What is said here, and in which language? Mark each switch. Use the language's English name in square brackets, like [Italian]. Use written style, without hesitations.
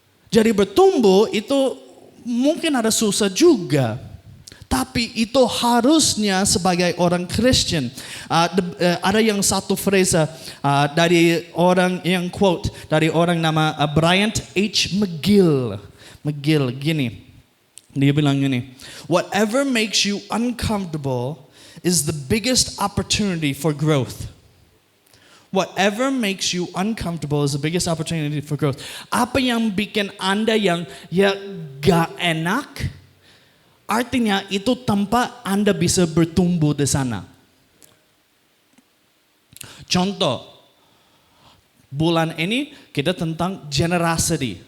[Indonesian] Jadi bertumbuh itu mungkin ada susah juga. Tapi itu harusnya sebagai orang Kristen. Ada yang satu frasa dari orang yang quote, dari orang nama Bryant H. McGill. McGill gini. Dia bilang gini, [English] whatever makes you uncomfortable is the biggest opportunity for growth. Whatever makes you uncomfortable is the biggest opportunity for growth. [Indonesian] Apa yang bikin Anda yang gak enak, artinya itu tempat Anda bisa bertumbuh di sana. Contoh, bulan ini kita tentang generosity.